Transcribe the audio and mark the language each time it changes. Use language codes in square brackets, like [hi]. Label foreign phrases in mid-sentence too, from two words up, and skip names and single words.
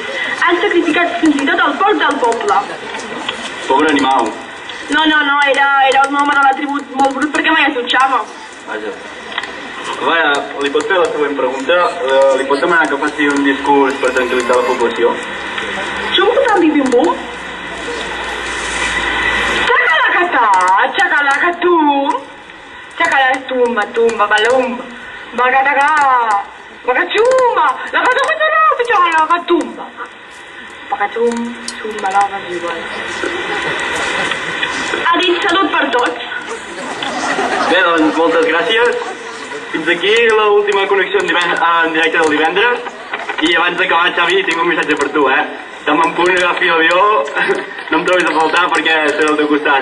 [ca] Han sacrificat fins i tot el porc del poble. Pobre animal. No, era un home de la tribu molt brut perquè mai es dutxava. Vaja. Vaja, li pot fer la següent pregunta? Li pot demanar que faci un discurs per tranquil·litzar la població? Xucutam, bibim-bum. Chacalacatum, chacalatumba, tumba, balumba, bagataga, bagachumba, lagatumba, chacalacatumba, bagatum, sumba, lava, igual. Ha dit salut per tots. Bé, doncs, moltes gràcies. Fins aquí l'última connexió en directe del divendres. I abans d'acabar, Xavi, tinc un missatge per tu, Demà en punt agafi l'avió, no em trobis a faltar perquè seré al teu costat.